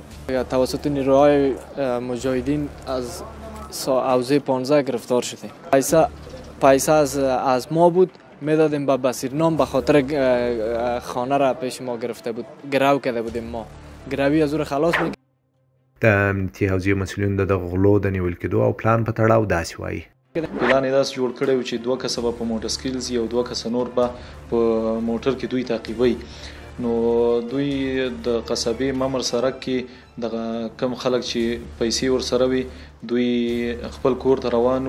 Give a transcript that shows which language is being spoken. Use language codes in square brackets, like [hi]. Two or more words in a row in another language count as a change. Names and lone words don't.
[fa] توسط نیروهای مجاهدین از حوزه 15 گرفتار شدیم. پیسه از ما بود میدادیم به بصیر نام به خاطر خانه را پیش ما گرفته بود، گرو کرده بودیم ما، گروی از او خلاص می‌کردیم. [ps] د امنیتي حوزې مسؤلین د دغه غلو د نیول کېدو او پلان په تړاو داسې وایي. پلان یې داسې جوړ کړی و چې 2 کسه به په موټر سکیل ځي او 2 کسه نور به په موټر کې دوی تعقیبوي. نو دوی د قصبې ممر سرک کې دغه کم خلک چې پیسې ورسره وي دوی خپل کور ته روانو.